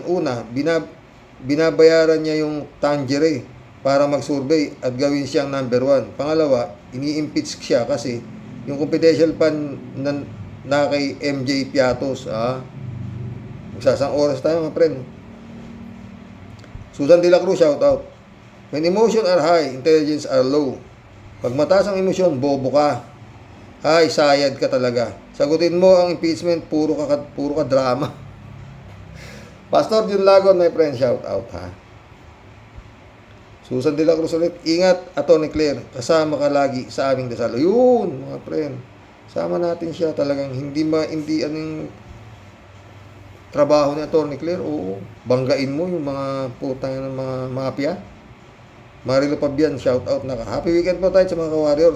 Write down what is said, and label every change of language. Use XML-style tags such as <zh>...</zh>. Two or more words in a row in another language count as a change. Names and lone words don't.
<tl>Una, binabayaran niya yung Tangere para mag-survey at gawin siyang number 1. Pangalawa, ini-impeach siya kasi yung</tl> <en>confidential fund</en> <tl>na kay MJ Piatos. Magsasang oras tayo mga friend. Susan de la Cruz,</tl> <en>shout out. When emotion are high, intelligence are low.</en> <tl>Pag mataas ang emosyon, bobo ka. Ay, sayad ka talaga. Sagutin mo ang impeachment, puro ka drama. Pastor Jun Lagon,</tl> <en>my friend, shout out ha.</en> <tl>Susan de la Cruz ulit. Ingat, Atty. Claire. Kasama ka lagi sa aming dasal. Yun, mga friend. Sama natin siya talagang hindi anong trabaho ni Atty. Claire. Oo, banggain mo yung mga putang ng mga mafia. Marilo Pabian,</tl> <en>shout out</en> <tl>na ka.</tl> <en>Happy weekend</en> <tl>po tayo sa mga ka-warriors.</tl>